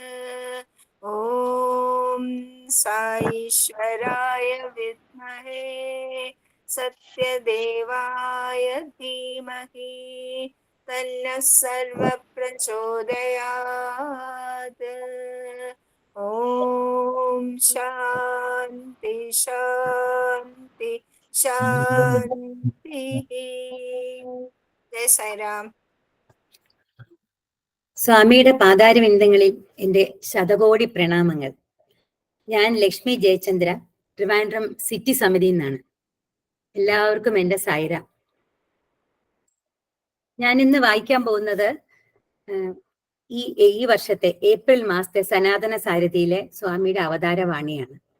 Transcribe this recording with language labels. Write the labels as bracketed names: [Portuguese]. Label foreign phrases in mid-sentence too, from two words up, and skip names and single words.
[Sanskrit] ॐ साईश्वराय विद्महे सत्यदेवाय धीमहि तन्नः सर्वः प्रचोदयात्। ॐ शान्ति शान्ति शान्तिः। जय साईराम। [Malayalam] സ്വാമിയുടെ പാതാരവിന്ദങ്ങളിൽ എൻ്റെ ശതകോടി പ്രണാമങ്ങൾ. ഞാൻ ലക്ഷ്മി ജയചന്ദ്ര, ട്രിവാൻഡ്രം സിറ്റി സമിതിയിൽ നിന്നാണ്. എല്ലാവർക്കും എൻ്റെ സായിരാം. ഞാൻ ഇന്ന് വായിക്കാൻ പോകുന്നത് ഈ വർഷത്തെ ഏപ്രിൽ മാസത്തെ സനാതന സാരഥിയിലെ സ്വാമിയുടെ അവതാരവാണിയാണ്.